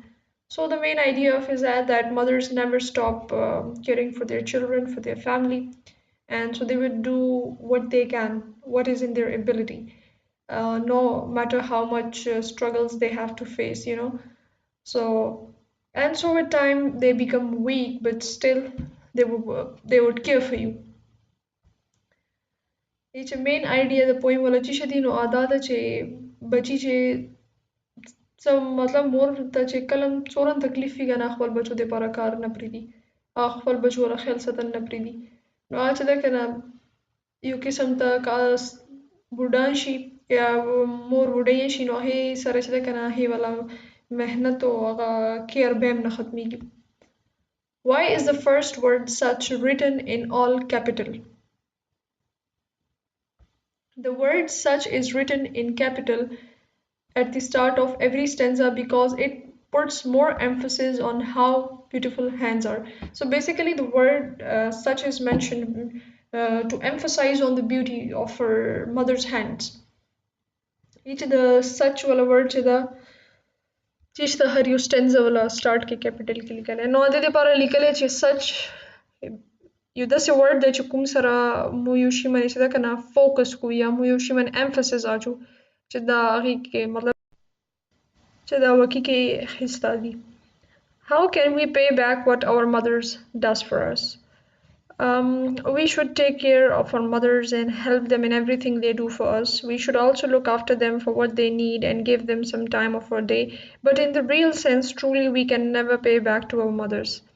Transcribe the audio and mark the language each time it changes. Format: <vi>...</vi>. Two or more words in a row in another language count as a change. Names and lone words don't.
<en>So the main idea of is that mothers never stop caring for their children, for their family, and so they would do what they can, what is in their ability, no matter how much struggles they have to face, you know. So and so with time they become weak, but still they would care for you.</en> <ps>چې</ps> <en>main idea</en> <ps>د پویم ولا چې شدي نو ادا ده چې بچی چې څه مطلب مور ته چې کلم څورن تکلیف وي کنه خپل بچو د لپاره کار نه پریدي خپل بچو ولا خیال ساتل نه پریدي نو چې دا کنه یو قسم ته کا بوډا شي یا مور بوډۍ شي نو هي سره چې دا کنه هي ولا مهنت او هغه کیر به هم نه ختميږي.</ps> <en>Why is the first word such written in all capital? The word such is written in capital at the start of every stanza because it puts more emphasis on how beautiful hands are. So basically, the word such is mentioned to emphasize on the beauty of her mother's hands. Each of the such wala word to the</en> <ps>چیش ته هر یو stanza ولا start کې capital کې لیکل نو د دې لپاره لیکل چې such یو داسې ورډ دی چې کوم سره مو یو شي باندې چې دا کنه فوکس کو یا مو یو شي باندې emphasis اچو چې دا هغې کې مطلب چې دا وکي کې اخیستا دي.</ps> <en>How can we pay back what our mothers does for us? We should take care of our mothers and help them in everything they do for us. We should also look after them for what they need and give them some time of our day. But in the real sense, truly, we can never pay back to our mothers.</en>